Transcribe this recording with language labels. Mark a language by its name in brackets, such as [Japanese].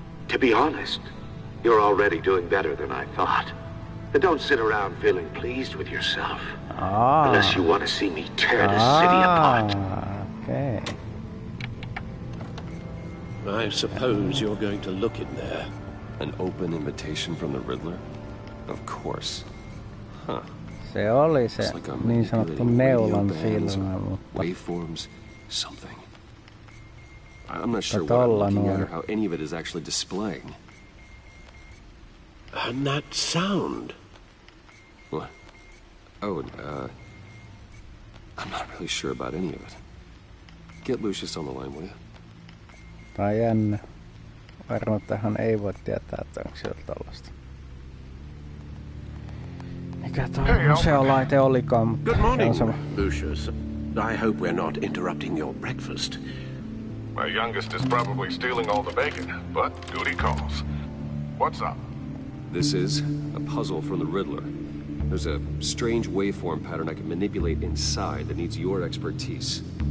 [English] To be honest, you're already doing better than I thought. And don't sit around feeling pleased with yourself. Unless you want to see me tear this city apart. Okay. I suppose you're going to look in there. An open invitation from the Riddler? Of course. Huh. [Finnish] Se oli se niin sanottu neulan silmä, mutta... [English] Waveforms, something. I'm not sure what I'm looking at or how any of it is actually displaying. And that sound. What? Oh, I'm not really sure about any of it. Get Lucius on the line, will you? [Finnish] Tää on jännä. Varmaan tähän ei voi tietää, että onko siellä tollasta. Mikä tuo museolaite olikaan, mutta... [English] Good morning, Lucius. I hope we're not interrupting your breakfast. My youngest is probably stealing all the bacon, but duty calls. What's up? This is a puzzle from the Riddler. There's a strange waveform pattern I can manipulate inside that needs your expertise.